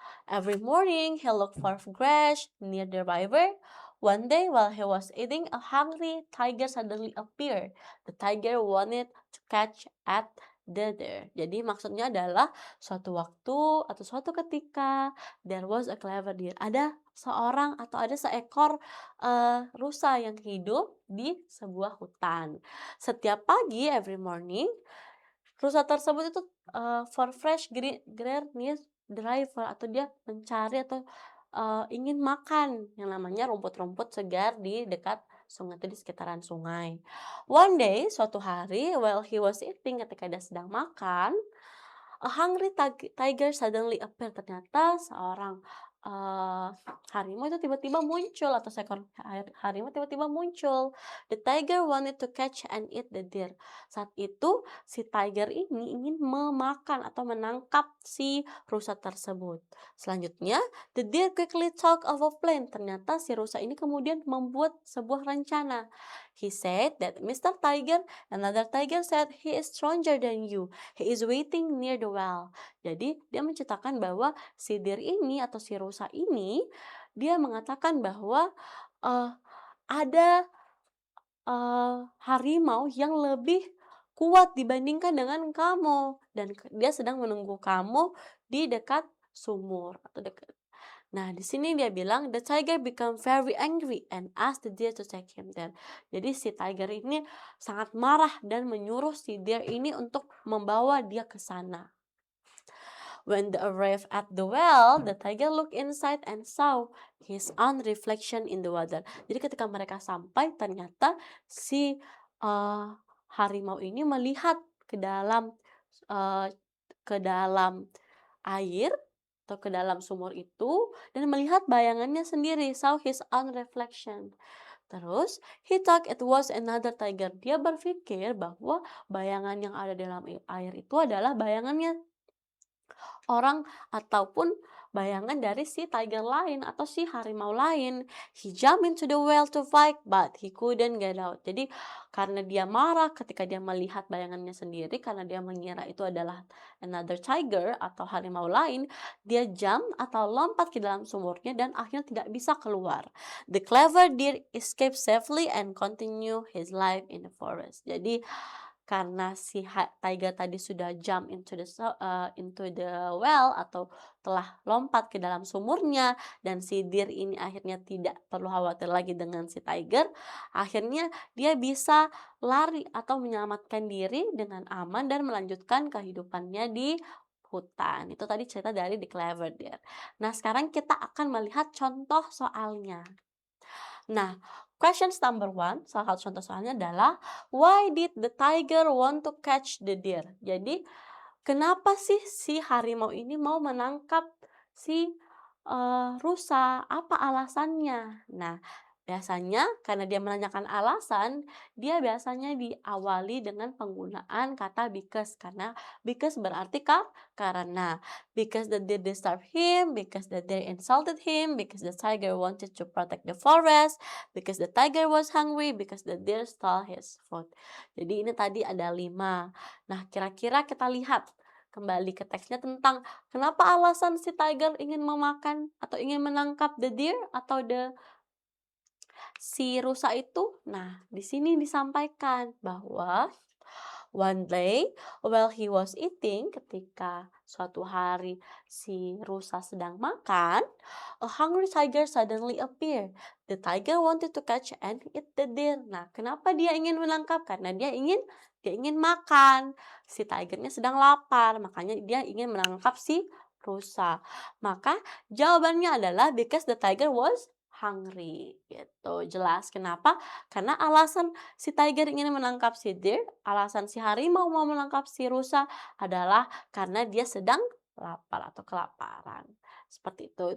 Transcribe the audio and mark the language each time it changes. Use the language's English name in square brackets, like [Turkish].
[English] Every morning he looked for grass near the river. One day while he was eating, a hungry tiger suddenly appeared. The tiger wanted to catch at the deer. [Indonesian] Jadi maksudnya adalah suatu waktu atau suatu ketika [English] there was a clever deer. [Indonesian] Ada seorang atau ada seekor rusa yang hidup di sebuah hutan. Setiap pagi [English] every morning [Indonesian] rusa tersebut itu [English] for fresh green near the river [Indonesian] atau dia mencari atau ingin makan yang namanya rumput-rumput segar di dekat sungai atau di sekitaran sungai. [English] One day, [Indonesian] suatu hari, [English] while he was eating, [Indonesian] ketika dia sedang makan, [English] a hungry tiger suddenly appeared. [Indonesian] Ternyata seorang harimau itu tiba-tiba muncul atau seekor harimau tiba-tiba muncul. [English] The tiger wanted to catch and eat the deer. [Indonesian] Saat itu si tiger ini ingin memakan atau menangkap si rusa tersebut. Selanjutnya, [English] the deer quickly thought of a plan. [Indonesian] Ternyata si rusa ini kemudian membuat sebuah rencana. [English] He said that Mr. Tiger, another tiger said, he is stronger than you. He is waiting near the well. [Indonesian] Jadi dia menceritakan bahwa si deer ini atau si rusa ini dia mengatakan bahwa ada harimau yang lebih kuat dibandingkan dengan kamu dan dia sedang menunggu kamu di dekat sumur atau dekat. Nah, di sini dia bilang [English] the tiger become very angry and asked the deer to take him there. [Indonesian] Jadi si tiger ini sangat marah dan menyuruh si deer ini untuk membawa dia ke sana. [English] When they arrived at the well, the tiger looked inside and saw his own reflection in the water. [Indonesian] Jadi ketika mereka sampai, ternyata si eee, harimau ini melihat ke dalam, eee, ke dalam air atau ke dalam sumur itu dan melihat bayangannya sendiri, [English] saw his own reflection. [Indonesian] Terus, [English] he thought it was another tiger. [Indonesian] Dia berpikir bahwa bayangan yang ada dalam air itu adalah bayangannya orang ataupun bayangan dari si tiger lain atau si harimau lain. [English] He jumped into the well to fight, but he couldn't get out. [Indonesian] Jadi karena dia marah ketika dia melihat bayangannya sendiri, karena dia mengira itu adalah [English] another tiger [Indonesian] atau harimau lain, dia jump atau lompat ke dalam sumurnya dan akhirnya tidak bisa keluar. [English] The clever deer escaped safely and continue his life in the forest. [Indonesian] Jadi karena si tiger tadi sudah [English] jump into the well [Indonesian] atau telah lompat ke dalam sumurnya dan si deer ini akhirnya tidak perlu khawatir lagi dengan si tiger, akhirnya dia bisa lari atau menyelamatkan diri dengan aman dan melanjutkan kehidupannya di hutan. Itu tadi cerita dari The Clever Deer. Nah, sekarang kita akan melihat contoh soalnya. [English] Nah, questions number one, [Indonesian] salah satu contoh soalnya adalah, [English] why did the tiger want to catch the deer? [Indonesian] Jadi, kenapa sih si harimau ini mau menangkap si rusa? Apa alasannya? Nah, biasanya karena dia menanyakan alasan, dia biasanya diawali dengan penggunaan kata because. Karena because berarti karena. [English] Because the deer disturbed him, because the deer insulted him, because the tiger wanted to protect the forest, because the tiger was hungry, because the deer stole his food. [Indonesian] Jadi ini tadi ada 5. Nah, kira-kira kita lihat kembali ke teksnya tentang kenapa alasan si tiger ingin memakan atau ingin menangkap the deer atau si rusa itu. Nah, di sini disampaikan bahwa [English] one day while he was eating, [Indonesian] ketika suatu hari si rusa sedang makan, [English] a hungry tiger suddenly appeared. The tiger wanted to catch and eat the deer. [Indonesian] Nah, kenapa dia ingin menangkap? Karena dia ingin makan. Si tigernya sedang lapar, makanya dia ingin menangkap si rusa. Maka jawabannya adalah [English] because the tiger was hungry [Indonesian] gitu. Jelas kenapa? Karena alasan si tiger ingin menangkap si deer, alasan si harimau mau menangkap si rusa adalah karena dia sedang lapar atau kelaparan. Seperti itu.